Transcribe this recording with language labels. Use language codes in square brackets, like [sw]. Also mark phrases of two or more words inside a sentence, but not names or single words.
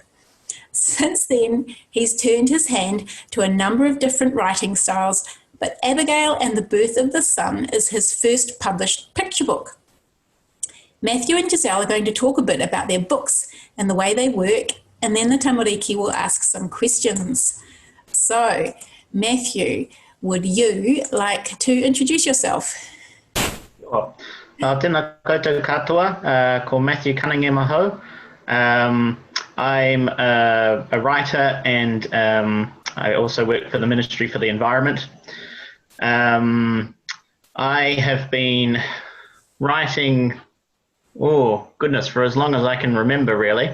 [en] Since then, he's turned his hand to a number of different writing styles, but Abigail and the Birth of the Sun is his first published picture book. Matthew and Giselle are going to talk a bit about their books and the way they work, and then the tamariki will ask some questions. So, Matthew, would you like to introduce yourself? Sure. [mi] Tēnā koutou katoa, ko Matthew Cunningham aho. [en] I'm a writer, and I also work for the Ministry for the Environment. I have been writing, for as long as I can remember, really.